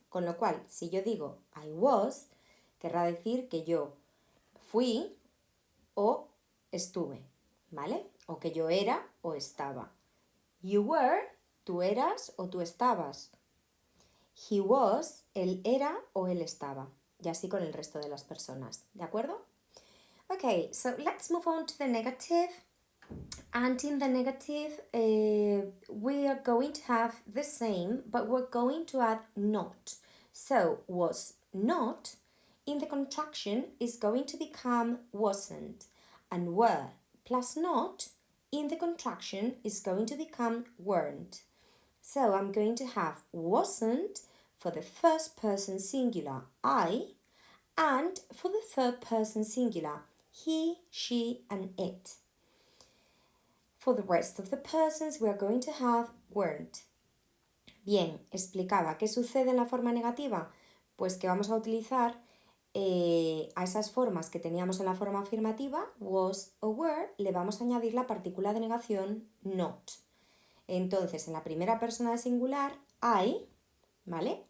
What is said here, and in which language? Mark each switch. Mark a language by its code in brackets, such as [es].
[es] Con lo cual, si yo digo [en] I was, [es] querrá decir que yo fui o estuve, ¿vale? O que yo era o estaba. [en] You were, [es] tú eras o tú estabas. [en] He was, [es] él era o él estaba. Y así con el resto de las personas. ¿De acuerdo? [en] Okay, so let's move on to the negative. And in the negative, we are going to have the same, but we're going to add not. So, was not, in the contraction, is going to become wasn't. And were plus not, in the contraction, is going to become weren't. So, I'm going to have wasn't for the first person singular, I, and for the third person singular, he, she, and it. For the rest of the persons, we are going to have weren't. [es] Bien, explicaba. ¿Qué sucede en la forma negativa? Pues que vamos a utilizar a esas formas que teníamos en la forma afirmativa, was o were, le vamos a añadir la partícula de negación not. Entonces, en la primera persona de singular, I, ¿vale?